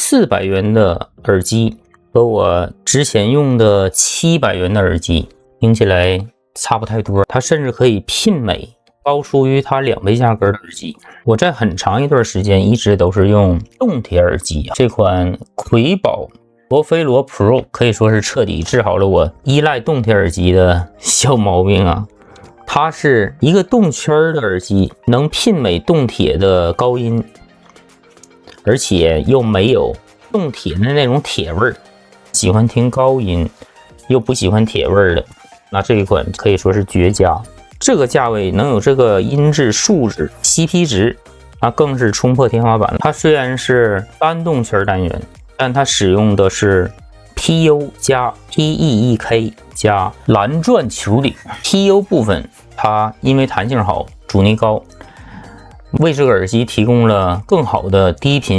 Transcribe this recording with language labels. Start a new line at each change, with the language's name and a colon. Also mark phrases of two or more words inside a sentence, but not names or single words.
Chinese: 400 元的耳機和我之前用的700元的耳機听起來差不太多，它甚至可以媲美高出于它2倍價格的耳機。我在很長一段時間一直都是用動鐵耳機，這款魁寶羅菲羅 Pro 可以說是徹底治好了我依賴動鐵耳機的小毛病啊。它是一個動圈的耳機，能媲美動鐵的高音，而且又沒有動鐵的那種鐵味兒。喜歡聽高音又不喜歡鐵味兒的，那這一款可以說是絕佳。這個價位能有這個音質素質 CP 值，那更是衝破天花板了。它虽然是单动圈单元，但它使用的是 PU 加 PEEK 加蓝鑽球顶。 PU 部分它因为彈性好，阻尼高，为这個耳機提供了更好的低頻。